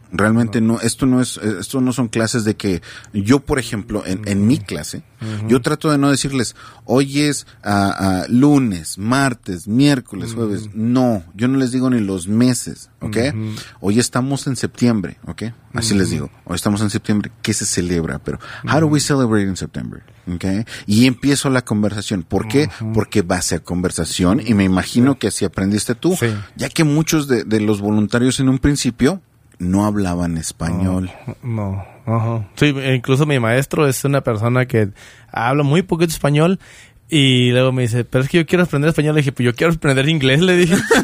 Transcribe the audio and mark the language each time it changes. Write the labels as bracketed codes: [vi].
[es] Realmente no son clases de que yo, por ejemplo, en mi clase, yo trato de no decirles, hoy es lunes, martes, miércoles, jueves. No, yo no les digo ni los meses, ¿ok? Hoy estamos en septiembre, ¿ok? Así les digo, hoy estamos en septiembre, ¿qué se celebra? Pero, [en] how do we celebrate in September? [es] ¿Okay? Y empiezo la conversación. ¿Por qué? Porque va a ser conversación y me imagino que así aprendiste tú, ya que muchos de los voluntarios en un principio no hablaban español. Sí, incluso mi maestro es una persona que habla muy poquito español y luego me dice, pero es que yo quiero aprender español. Le dije, pues yo quiero aprender inglés, le dije.